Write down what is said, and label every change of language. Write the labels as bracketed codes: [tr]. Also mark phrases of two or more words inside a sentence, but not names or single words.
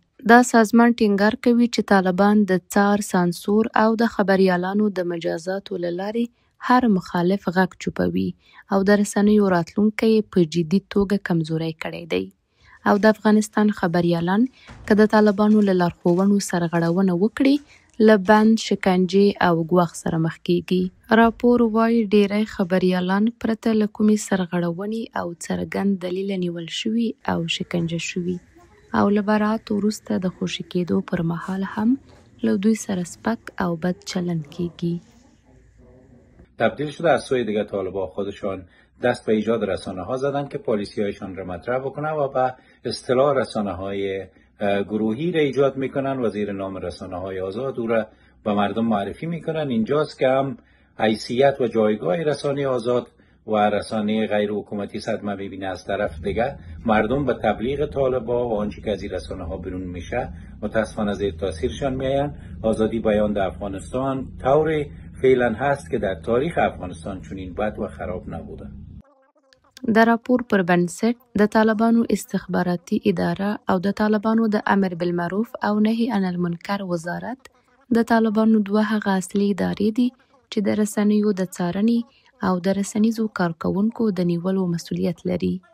[ps] دا سازمان ټینګار کوي چې طالبان د څار سانسور او د خبریالانو د مجازاتو له لارې هر مخالف غږ چوپوي او د رسنیو راتلونکی په جدي توګه کمزوری کړی دی او د افغانستان خبریالان که د طالبانو له لارښوونو سرغړونه وکړي له بند، شکنجې او ګواښ سره مخ کیږي. راپور وایي ډیری خبریالان پرته له کومې سرغړونې او څرګند دلیله نیول شوي او شکنجه شوي او له براعت وروسته د خوشي کېدو پر مهال هم له دوی سره سپک او بد چلند کیږي. [fa] تبدیل شده از سوی دیگر طالبان خودشان دست به ایجاد رسانه ها زدن که پالیسی هایشان را مطرح بکنن و به اصطلاح رسانه های گروهی را ایجاد میکنن و زیر نام رسانه های آزاد او را به مردم معرفی میکنن. اینجاست که هم حیثیت و جایگاه رسانه آزاد و رسانه غیر حکومتی صدمه میبینه. از طرف دیگه مردم به تبلیغ طالبان و آنچه که از این رسانه ها بیرون میشه متاسفانه زیر تاثیرشان میاین. آزادی بیان در افغانستان طور فعلا هست که در تاریخ افغانستان چنین بد و خراب نبوده. [ps] د راپور پر بنسټ د طالبانو استخباراتي اداره او د طالبانو د امر بالمعروف او نهي عن المنکر وزارت د طالبانو دوه هغه اصلي ادارې دي چې د رسنیو د څارنې او د رسنیزو کارکونکو د نیولو مسؤلیت لري.